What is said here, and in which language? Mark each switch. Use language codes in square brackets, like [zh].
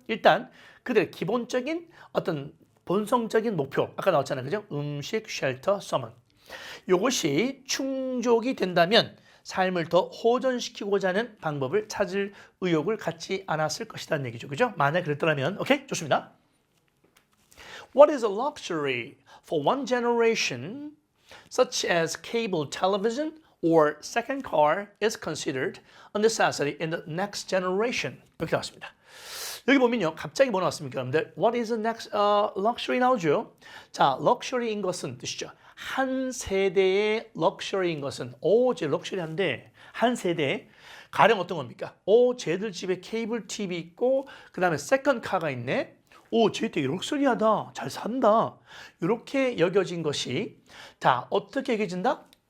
[ko] 일단 그들의 기본적인 어떤 본성적인 목표 아까 나왔잖아요. 그죠? 음식, 쉘터, 서먼 이것이 충족이 된다면 삶을 더 호전시키고자 하는 방법을 찾을 의욕을 갖지 않았을 것이라는 얘기죠. 그죠? 만약 그랬더라면 오케이? 좋습니다. [en] What is a luxury for one generation such as cable television or second car is considered a necessity in the next generation. [ko] 이렇게 나왔습니다. 여기 보면요. 갑자기 뭐 나왔습니까? 여러분들? [en] What is the next luxury [ko] 나오죠? 자, luxury인 것은 뜻이죠. 한 세대의 럭셔리인 것은 쟤 럭셔리한데 한 세대 가령 어떤 겁니까? 쟤들 집에 케이블 TV 있고 그 다음에 세컨 카가 있네. 쟤 되게 럭셔리하다. 잘 산다. 이렇게 여겨진 것이 자 어떻게 여겨진다?